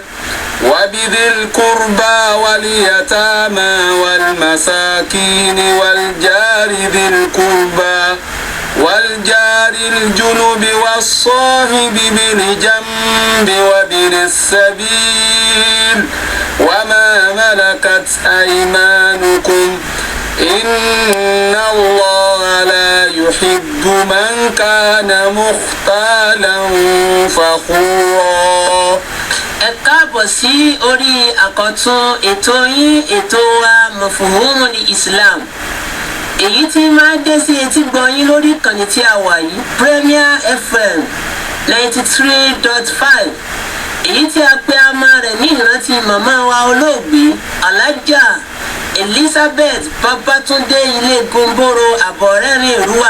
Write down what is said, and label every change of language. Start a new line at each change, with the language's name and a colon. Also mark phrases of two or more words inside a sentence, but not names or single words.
Arabic: وبذي القربى واليتامى والمساكين والجار ذي القربى والجار الجنب والصاحب بالجنب وابن السبيل وما ملكت أيمانكم إن الله لا يحب من كان مختالا فخورا.
Yoruba: Ẹ káàbọ̀ sí orí àkọ́tún ètò yín ètò wa Mafhumul Islam èyí tí máa dé sí etí gbọ́ yín lórí ìkànnì tí a wà yìí Premier FM 93.5 èyí tí a pè àmà rẹ̀ ní ìrántí màmá wa olóògbé Alhaja Elizabeth Babatunde Ilegunboro Àbọ̀rẹ́rìn Èrúwà.